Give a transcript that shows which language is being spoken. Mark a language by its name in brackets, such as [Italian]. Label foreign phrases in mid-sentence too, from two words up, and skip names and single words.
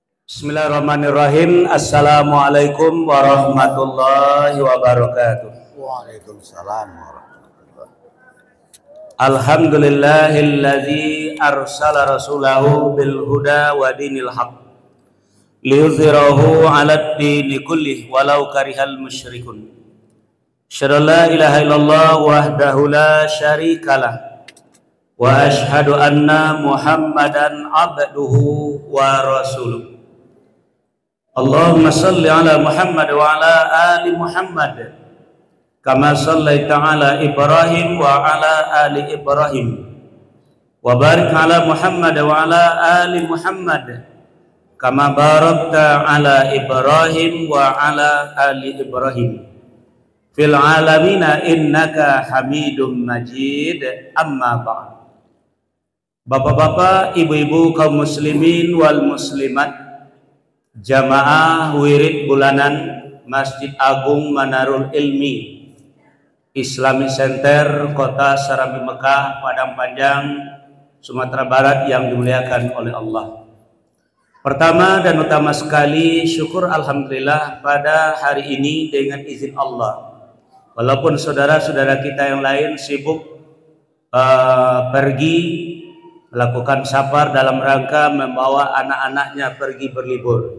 [Arabic] بسم الله الرحمن الرحيم. السلام عليكم ورحمة الله وبركاته. وعليكم السلام ورحمة الله. الحمد لله الذي أرسل رسوله بالهدى ودين الحق ليظهره على الدين كله ولو كره المشركون. أشهد أن لا إله إلا الله وحده لا شريك له وأشهد أن محمدا عبده ورسوله. اللهم صل على محمد وعلى آل محمد كما صليت على إبراهيم وعلى آل إبراهيم وبارك على محمد وعلى آل محمد كما باركت على إبراهيم وعلى آل إبراهيم في العالمين إنك حميد مجيد. أما بعد. [Indonesian] Bapak-bapak, ibu-ibu kaum [Arabic] المسلمين والمسلمات, [Indonesian] jamaah wirid bulanan Masjid Agung Manarul Ilmi Islamic Center Kota Serambi Mekah, Padang Panjang, Sumatera Barat yang dimuliakan oleh Allah. Pertama dan utama sekali, syukur alhamdulillah pada hari ini dengan izin Allah. Walaupun saudara-saudara kita yang lain sibuk pergi melakukan safar dalam rangka membawa anak-anaknya pergi berlibur.